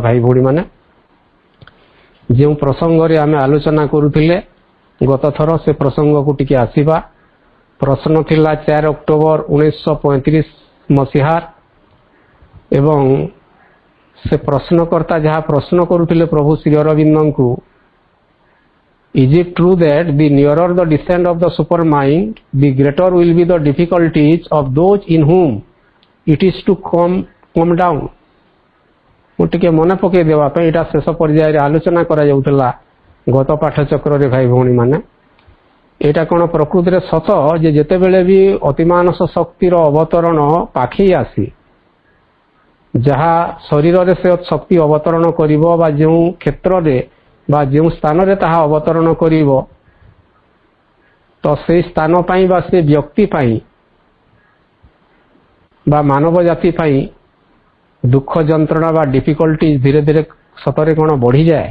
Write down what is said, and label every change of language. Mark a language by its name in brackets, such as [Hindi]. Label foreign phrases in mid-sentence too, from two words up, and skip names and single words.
[Odia] ଭାଇ ଭଉଣୀମାନେ, ଯେଉଁ ପ୍ରସଙ୍ଗରେ ଆମେ ଆଲୋଚନା କରୁଥିଲେ ଗତ ଥର ସେ ପ୍ରସଙ୍ଗକୁ ଟିକେ ଆସିବା। ପ୍ରଶ୍ନ ଥିଲା 4 ଅକ୍ଟୋବର 1935 ମସିହାର ଏବଂ ସେ ପ୍ରଶ୍ନକର୍ତ୍ତା ଯାହା ପ୍ରଶ୍ନ କରୁଥିଲେ ପ୍ରଭୁ ଶ୍ରୀ ଅରବିନ୍ଦଙ୍କୁ, [English] Is it true that the nearer the descent of the supermind, the greater will be the difficulties of those in whom it is to come down? [Odia] ମୁଁ ଟିକେ ମନେ ପକାଇ ଦେବା ପାଇଁ ଏଇଟା ଶେଷ ପର୍ଯ୍ୟାୟରେ ଆଲୋଚନା କରାଯାଉଥିଲା ଗତ ପାଠଚକ୍ରରେ। ଭାଇ ଭଉଣୀମାନେ, ଏଇଟା କ'ଣ ପ୍ରକୃତିରେ ସତ ଯେ ଯେତେବେଳେ ବି ଅତିମାନସ ଶକ୍ତିର ଅବତରଣ ପାଖେଇ ଆସେ, ଯାହା ଶରୀରରେ ସେ ଶକ୍ତି ଅବତରଣ କରିବ ବା ଯେଉଁ କ୍ଷେତ୍ରରେ ବା ଯେଉଁ ସ୍ଥାନରେ ତାହା ଅବତରଣ କରିବ, ତ ସେଇ ସ୍ଥାନ ପାଇଁ ବା ସେ ବ୍ୟକ୍ତି ପାଇଁ ବା ମାନବ ଜାତି ପାଇଁ ଦୁଃଖ ଯନ୍ତ୍ରଣା ବା ଡିଫିକଲ୍ଟି ଧୀରେ ଧୀରେ ସତରେ କ'ଣ ବଢ଼ିଯାଏ?